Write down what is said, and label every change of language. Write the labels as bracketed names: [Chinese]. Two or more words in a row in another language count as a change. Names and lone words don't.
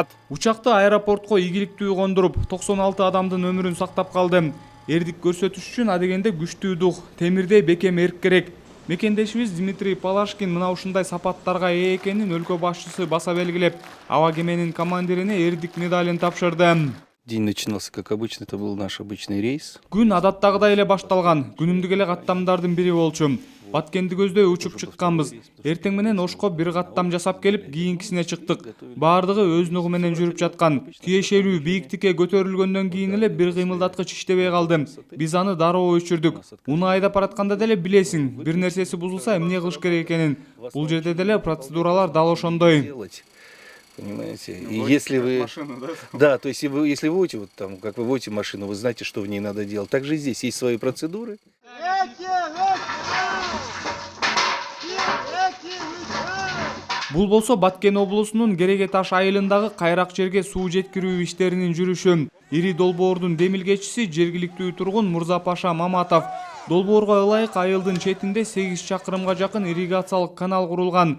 [Kyrgyz] Учакты аэропортко ийгиликтүү кондуруп, 96 адамдын өмүрүн сактап калды. Эрдик көрсөтүш үчүн адегенде күчтүү дух, темирдей бекем эрк керек. Мекендешибиз Дмитрий Палашкин мына ушундай сапаттарга ээ экенин өлкө башчысы баса белгилеп, аба кеменин командирине эрдик медалин тапшырды. [Russian] День начинался как обычно, это был наш обычный рейс. [Kyrgyz] Күн адаттагыдай эле башталган. Күнүмдүк эле каттамдардын бири болчу. Баткенди көздөй учуп чыкканбыз. Эртең менен Ошко бир каттам жасап келип, кийинкисине чыктык. Бардыгы өз нугу менен жүрүп жаткан. Тиешелүү бийиктикке көтөрүлгөндөн кийин эле бир кыймылдаткыч иштебей калды. Биз аны дароо өчүрдүк. Уну айдап баратканда деле билесиң, бир нерсеси бузулса эмне кылыш керек экенин. Бул жерде деле процедуралар дал ошондой. [Russian] Понимаете? И если вы, машину, да, то есть если вы водите вот там, как вы водите машину, вы знаете, что в ней надо делать. Также и здесь есть свои процедуры. [Kyrgyz] Бул болсо Баткен облусунун Кереге таш айылындагы кайрак жерге суу жеткирүү иштеринин жүрүшү. Ири долбоордун демилгечиси жергиликтүү тургун Мурзапаша Маматов. Долбоорго ылайык айылдын четинде 8 чакырымга жакын ирригациялык канал курулган.